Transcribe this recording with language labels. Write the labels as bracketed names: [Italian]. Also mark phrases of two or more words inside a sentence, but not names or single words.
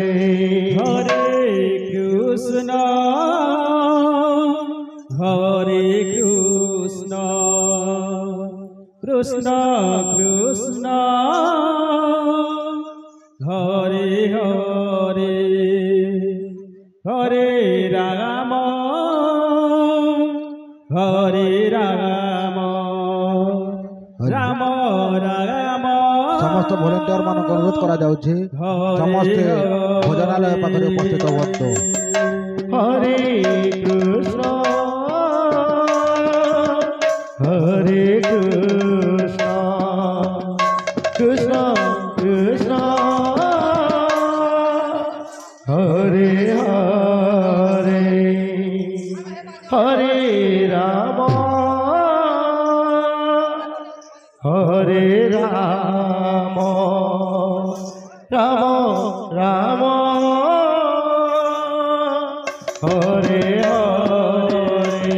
[Sanskrit] হরে কৃষ্ণ কৃষ্ণ কৃষ্ণ হরে হরে হরে রাম রাম রাম [Odia] ସମସ୍ତ ଭଲେଣ୍ଟିୟର ମାନଙ୍କୁ ଅନୁରୋଧ କରାଯାଉଛି ସମସ୍ତେ ଭୋଜନାଳୟ ପାଖରେ ଉପସ୍ଥିତ ହୁଅନ୍ତୁ। [Sanskrit] হরে কৃষ্ণ হরে কৃষ্ণ কৃষ্ণ কৃষ্ণ হরে হরে হরে রাম হরে রাম রাম রাম হরে হরে